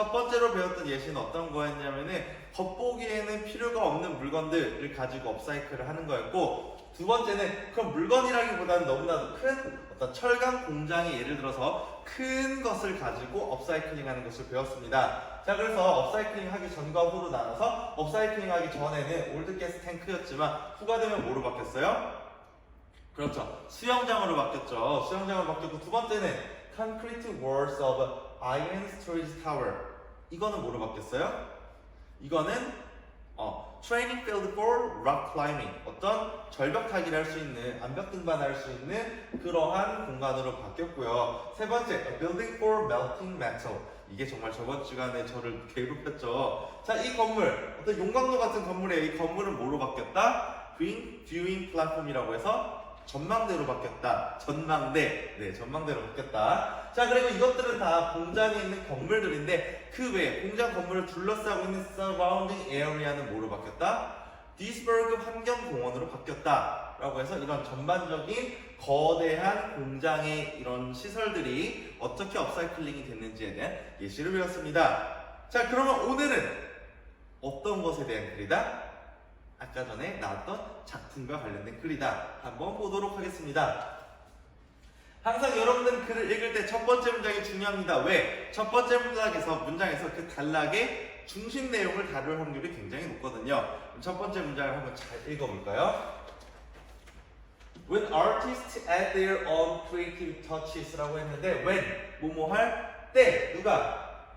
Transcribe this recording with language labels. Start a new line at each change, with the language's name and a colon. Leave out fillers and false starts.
Korean: 첫 번째로 배웠던 예시는 어떤 거였냐면은 겉보기에는 필요가 없는 물건들을 가지고 업사이클을 하는 거였고, 두 번째는 그런 물건이라기보다는 너무나도 큰 어떤 철강 공장이 예를 들어서 큰 것을 가지고 업사이클링 하는 것을 배웠습니다. 자, 그래서 업사이클링 하기 전과 후로 나눠서 업사이클링 하기 전에는 올드가스 탱크였지만 후가 되면 뭐로 바뀌었어요? 그렇죠. 수영장으로 바뀌었죠. 수영장으로 바뀌었고, 두 번째는
English: Concrete Walls of Iron Storage Tower.
Korean: 이거는 뭐로 바뀌었어요? 이거는
English: Training Field for Rock Climbing.
Korean: 어떤 절벽 타기를 할 수 있는, 암벽 등반할 수 있는 그러한 공간으로 바뀌었고요.
English: 세 번째, A Building for Melting Metal.
Korean: 이게 정말 저번 주간에 저를 괴롭혔죠. 자, 이 건물, 어떤 용광로 같은 건물에 이 건물은 뭐로 바뀌었다? Green Viewing Platform이라고 해서 전망대로 바뀌었다. 전망대. 네, 전망대로 바뀌었다. 자, 그리고 이것들은 다 공장에 있는 건물들인데 그 외에 공장 건물을 둘러싸고 있는 surrounding area는 뭐로 바뀌었다? 디스버그 환경공원으로 바뀌었다. 라고 해서 이런 전반적인 거대한 공장의 이런 시설들이 어떻게 업사이클링이 됐는지에 대한 예시를 배웠습니다. 자, 그러면 오늘은 어떤 것에 대한 글이다? 아까 전에 나왔던 작품과 관련된 글이다. 한번 보도록 하겠습니다. 항상 여러분들은 글을 읽을 때 첫 번째 문장이 중요합니다. 왜? 첫 번째 문장에서 그 단락의 중심 내용을 다룰 확률이 굉장히 높거든요. 첫 번째 문장을 한번 잘 읽어볼까요?
English: When artists add their own creative touches
Korean: 라고 했는데
English: when,
Korean: 뭐뭐 할 때, 누가?